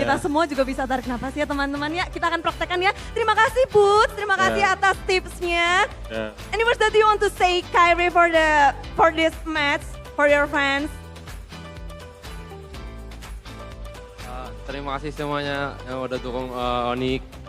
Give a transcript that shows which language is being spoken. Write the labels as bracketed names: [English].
[Indonesian] Kita semua juga bisa tarik napas ya teman-teman ya. Kita akan praktekkan ya. Terima kasih Boots, terima kasih Iya. atas tipsnya. Ya. [English] Any words that you want to say Kyrie for this match, for your fans? [Indonesian] Terima kasih semuanya yang udah dukung Onyx.